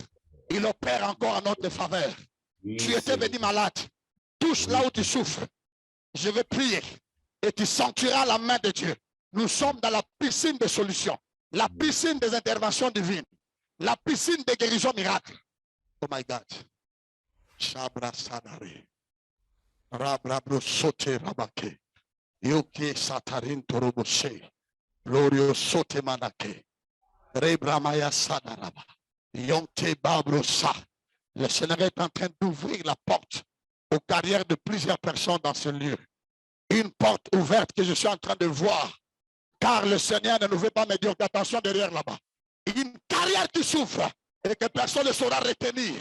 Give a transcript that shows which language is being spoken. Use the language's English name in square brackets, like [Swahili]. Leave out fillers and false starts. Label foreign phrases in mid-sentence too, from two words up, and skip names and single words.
[French] Il opère encore en notre faveur. Tu étais venu malade. Touche là où tu souffres. Je vais prier. Et tu sentiras la main de Dieu. Nous sommes dans la piscine des solutions. La piscine des interventions divines. La piscine des guérisons miracles. [English] Oh my God. Shabra Sadari. Rabrabro sote rabake. Yoke satarin toroboshe. Glorio sote manake. Rebramaya sadaraba. Yonte babrosa. [French] Le Seigneur est en train d'ouvrir la porte aux carrières de plusieurs personnes dans ce lieu. Une porte ouverte que je suis en train de voir. Car le Seigneur ne nous veut pas me dire attention derrière là-bas. Une carrière qui souffre et que personne ne saura retenir.